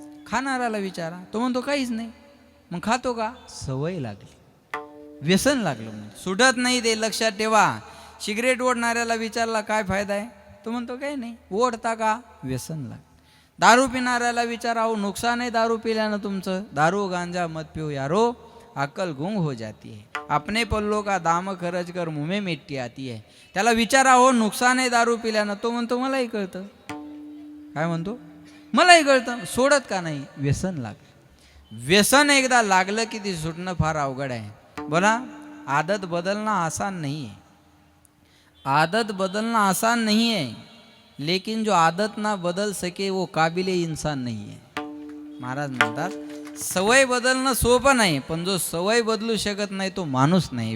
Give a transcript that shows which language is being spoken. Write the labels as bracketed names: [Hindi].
[Marathi] खाणाराला विचारा तो म्हणतो काहीच नाही. मग खातो का? सवय लागली व्यसन लागलं म्हणजे सुटत नाही ते लक्षात ठेवा. सिगरेट ओढणाऱ्याला विचारला काय फायदा आहे? तो म्हणतो काही नाही. ओढता का? व्यसन लाग. दारू पिणाऱ्याला विचारा अहो नुकसान आहे दारू पिल्यानं तुमचं? [Hindi] दारू गांजा मत पिओ यारो अक्कल गुंग हो जाती है. अपने पल्लों का दाम खर्च कर मुँह में मिट्टी आती है. [Marathi] त्याला विचारा हो नुकसान आहे दारू पिल्यानं? तो म्हणतो मलाही कळतं. काय म्हणतो? मलाही कळतं. सोडत का नाही? व्यसन लागलं. व्यसन एकदा लागलं की ती सुटणं फार अवघड आहे. [Hindi] बोला आदत बदलना आसान नहीं है. आदत बदलना आसान नहीं है. लेकिन जो आदत ना बदल सके वो काबिले इंसान नहीं है. [Marathi] महाराज म्हणतात सवय बदलणं सोपं नाही, पण जो सवय बदलू शकत नाही तो माणूस नाही.